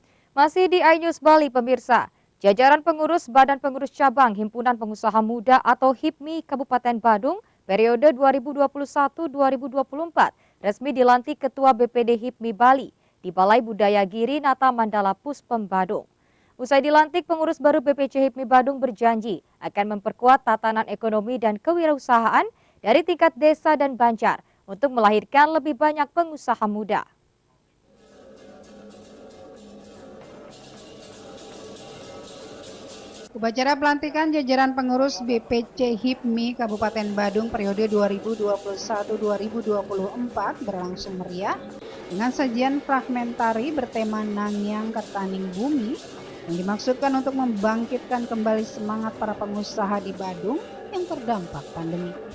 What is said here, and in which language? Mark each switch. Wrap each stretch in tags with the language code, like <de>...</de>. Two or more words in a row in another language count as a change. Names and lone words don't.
<id>Masih di iNews Bali, pemirsa. Jajaran pengurus Badan Pengurus Cabang Himpunan Pengusaha Muda atau HIPMI Kabupaten Badung periode 2021-2024 resmi dilantik Ketua BPD HIPMI Bali di Balai Budaya Giri Nata Mandala Puspem Badung. Usai dilantik, pengurus baru BPC HIPMI Badung berjanji akan memperkuat tatanan ekonomi dan kewirausahaan dari tingkat desa dan banjar untuk melahirkan lebih banyak pengusaha muda. Upacara pelantikan jajaran pengurus BPC HIPMI Kabupaten Badung periode 2021-2024 berlangsung meriah dengan sajian fragmentari bertema Nangyang Ketaning Bumi yang dimaksudkan untuk membangkitkan kembali semangat para pengusaha di Badung yang terdampak pandemi.</id>